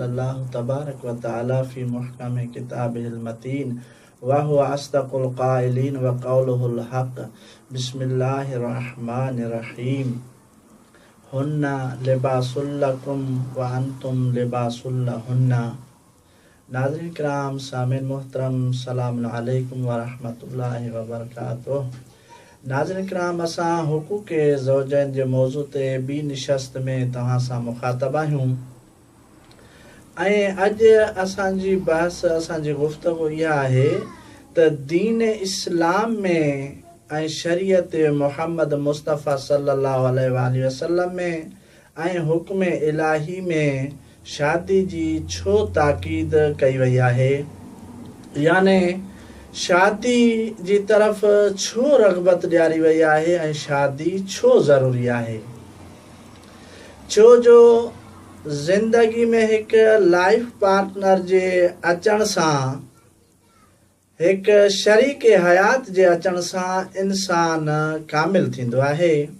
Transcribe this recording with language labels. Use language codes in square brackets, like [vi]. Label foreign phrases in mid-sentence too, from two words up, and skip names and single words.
[ar] الله تبارك وتعالى في محكم كتابه المتين وهو أصدق القائلين وقوله الحق بسم الله الرحمن الرحيم هن لباس لكم وأنتم لباس لهن [sd] नाज़रीन किराम सामिन मोहतरम सलाम अलैकुम [ar] ورحمة الله وبركاته [sd] नाज़रीन किराम असां हुकूक ज़ौजैन जे मौज़ू ते ॿी निशस्त में तव्हां सां मुखातब आहियूं ऐं अॼु असांजी बहस असांजी गुफ़्तगू इहा आहे त दीन इस्लाम में ऐं शरीयत मुहम्मद मुस्तफ़ा सल्लल्लाहु [ar] عليه وسلم [sd] में ऐं हुक्म इलाही में शादी जी छो ताक़ीद कई वई आहे याने शादी जी तरफ़ छो रग़बत ॾियारी वई आहे ऐं शादी छो ज़रूरी आहे छो जो ज़िंदगी में हिकु [en] life partner [sd] जे अचण सां हिकु शरीक हयात जे अचण सां इंसान कामिल थींदो आहे